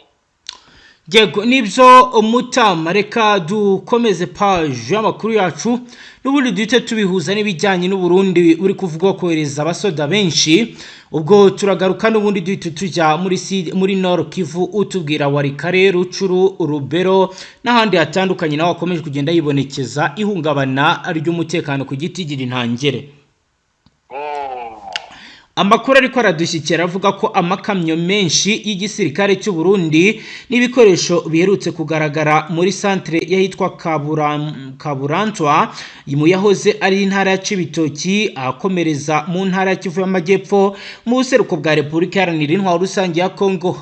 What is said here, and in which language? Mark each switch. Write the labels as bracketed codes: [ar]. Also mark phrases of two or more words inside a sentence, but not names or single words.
[rw] Yego, nibyo Mutama, reka dukomeze page y'amakuru yacu n'ubundi duhite tubihuza n'ibijyanye n'Uburundi uri kuvugwa kohereza abasoda benshi. Ubwo turagaruka n'ubundi duhite tujya muri Nord Kivu, utubwira Warikare, Rucuru, Rubero n'ahandi hatandukanye naho akomeje kugenda yibonekeza ihungabana ry'umutekano ku giti gira intangere. Amakuru ariko aradushyikira avuga ko amakamyo menshi y'igisirikare cy'u Burundi n'ibikoresho biherutse kugaragara muri centre yahitwa Kaburantwa mu yahoze ari intara ya Cibitoki akomereza mu ntara ya Kivu y'Amajyepfo mu buseruko bwa Repubulika Iharanira Intwaro Rusange ya Kongo.